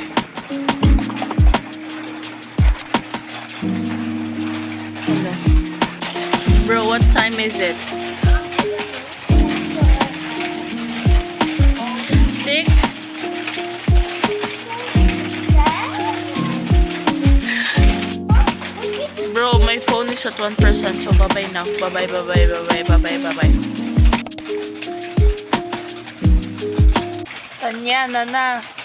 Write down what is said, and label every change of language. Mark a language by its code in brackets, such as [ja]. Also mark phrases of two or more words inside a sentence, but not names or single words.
[en] Bro, what time is it? 6? Bro, my phone is at 1%, so bye-bye now. Bye-bye, bye-bye, bye-bye, bye-bye, bye-bye. Tanya, Nana.